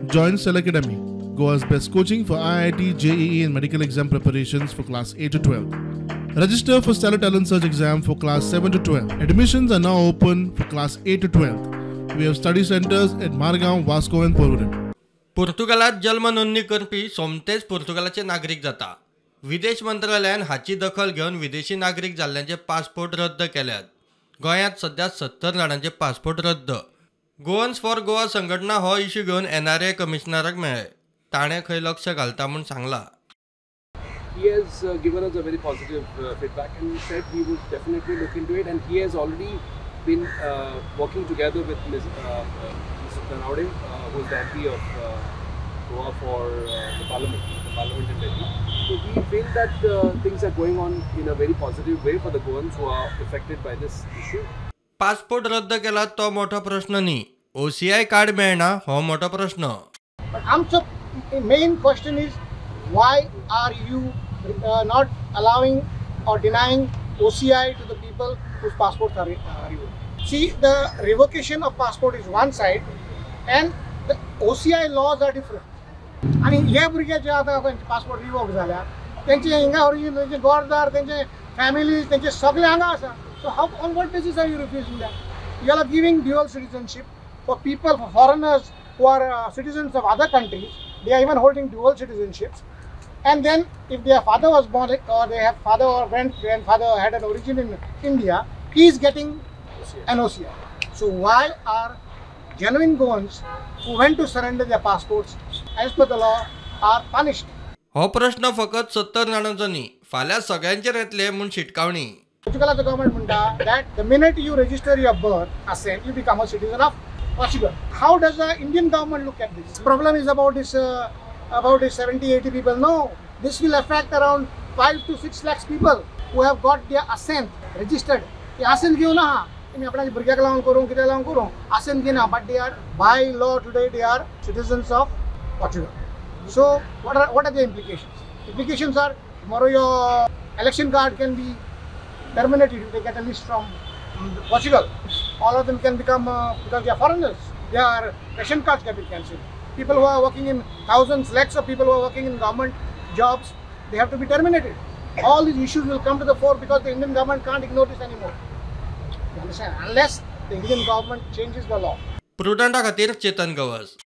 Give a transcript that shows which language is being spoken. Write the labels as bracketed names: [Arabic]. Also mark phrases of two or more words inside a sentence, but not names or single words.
[English] Join Cell Academy, Goa's best coaching for IIT, JEE and medical exam preparations for class 8 to 12. Register for Stellar Talent Search exam for class 7 to 12. Admissions are now open for class 8 to 12. We have study centers at Margao, Vasco and Porvorim. [Konkani] पोर्तुगालात जन्म नोंदणी करपी सोमतेच पोर्तुगालाचे नागरिक जाता. विदेश मंत्रालयान हाची दखल घेवन विदेशी नागरिक जाल्ल्यांचे पासपोर्ट रद्द केल्यात. गोंयांत सध्या 70 जाणांचे पासपोर्ट रद्द. गोवन्स फॉर गोवा संघटना हो इश्यू घेवन NRA कमिशनराक मेळ्ळे. ताणें खंय लक्ष घालता म्हूण सांगलां. [English] He has given us a very positive feedback and he said he would definitely look into it, and he has already been working together with Mr. Tanaude, who is the MP of Goa for the Parliament in Delhi. So we feel that things are going on in a very positive way for the Goans who are affected by this issue. [Konkani] पासपोर्ट रद्द केला तो मोठो प्रश्न न्ही, OCI कार्ड मेळना हो मोठो प्रश्न. [English] But आमचो main question is, why are you not allowing or denying OCI to the people whose passports are revoked? See, the revocation of passport is one side and the OCI laws are different. [Konkani] आणि हे भुरग्याचे आता पासपोर्ट रिवोक जाल्या त्यांचे हिंगा ओरिजिन त्यांचे गोरदार त्यांचे फॅमिलीज त्यांचे सगळे हांगा आसा. [English] So how, on what basis are you refusing that? You are giving dual citizenship for people, for foreigners who are citizens of other countries. They are even holding dual citizenships. And then if their father was born or they have father or grandfather had an origin in India, he is getting an OCI. So why are genuine Goans who went to surrender their passports as per the law are punished? [Konkani] हो प्रश्न फकत 70 जाणांचो न्ही, फाल्यां सगळ्यांचेर येतले म्हूण शिटकावणी. [English] Portugal's government munta that the minute you register your birth assent, you become a citizen of Portugal. How does the Indian government look at this? Problem is about this 70-80 people. No, this will affect around 5 to 6 lakhs people who have got their assent registered. The assent [Konkani] घेऊ ना, तुम्ही आपल्या भुरग्याक लावून करूं कितें लावून करूं assent घेना, [English] but they are by law today they are citizens of Portugal. So what are the implications? Implications are tomorrow your election card can be terminated if they get a list from Portugal. All of them can become, because they are foreigners, their ration cards can be cancelled. People who are working in thousands, lakhs of people who are working in government jobs, they have to be terminated. All these issues will come to the fore because the Indian government can't ignore this anymore. You understand? Unless the Indian government changes the law. [Konkani] प्रुडंटा खातीर चेतन गवस.